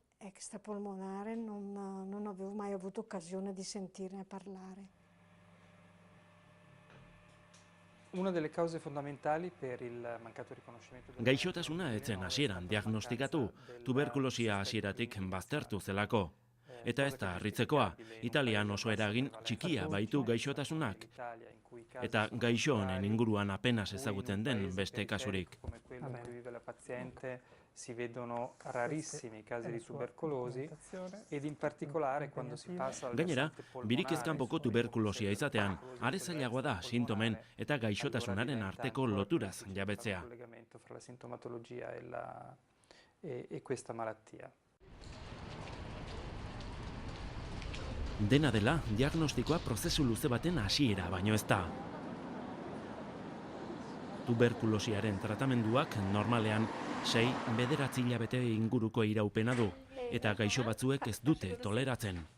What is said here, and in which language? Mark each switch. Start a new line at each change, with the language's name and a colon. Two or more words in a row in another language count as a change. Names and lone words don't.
Basque: Gaixotasuna etzen hasieran diagnostikatu, tuberkulosia hasieratik baztertu zelako. Eta ez da harritzekoa, Italian oso eragin txikia baitu gaixotasunak. Eta gaixo honen inguruan apenas ezagutzen den beste kasurik.
Italian: Si vedono rarissimi casi di tubercolosi ed in particolare quando si passa al
Basque: Gainera, birikez kanpoko tuberkulosia izatean, are zailagoa da sintomen eta gaixotasunaren arteko loturaz jabetzea.
Italian: collegamento fra la sintomatologia e questa malattia.
Basque: Dena dela, diagnostikoa prozesu luze baten hasiera baino ez da. Tuberkulosiaren tratamenduak normalean 6-9 hilabete inguruko iraupena du, eta gaixo batzuek ez dute toleratzen.